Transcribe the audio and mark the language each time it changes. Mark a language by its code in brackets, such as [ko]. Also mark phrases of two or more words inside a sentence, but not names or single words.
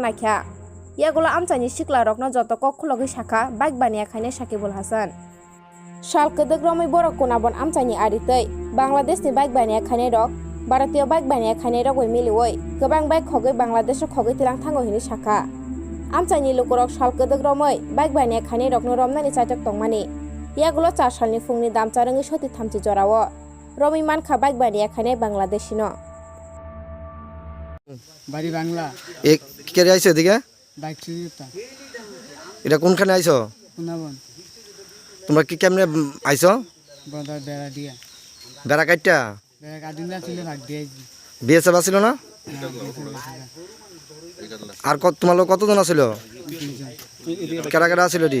[trp] naikha yagulo amchani siklarokno joto kok khulogi sakha bike bania khainai Shakibul Hasan sal kedek romoi borok Kunabon amchani aritei Bangladesh ni bike bania khainai rok baratiyo bike bania khainai rok bai miliwoi gobang bike khogoi Bangladesh khogoi tilang thango hini sakha amchani lukurok sal kedek romoi bike bania khainai rokno romnani chaitok tongmani yagulo 4 salni fungni damcharangi soti thamchi jorawo romi mankha bike bania khainai Bangladeshi no [bn] বাড়ি বাংলা এক কে আইছো এদিকে বাইক চুরিটা এটা কোনখানে আইছো পুনাবন তোমরা কি কেমনে আইছো বড় বেড়া দিয়া বেড়া কাটটা বেড়া কাটিনা ছিল ভাগ দিয়েছি বিএসএফ আসিল না আর তোমার লোক কতজন আছিল কেডা কেডা আছিল দি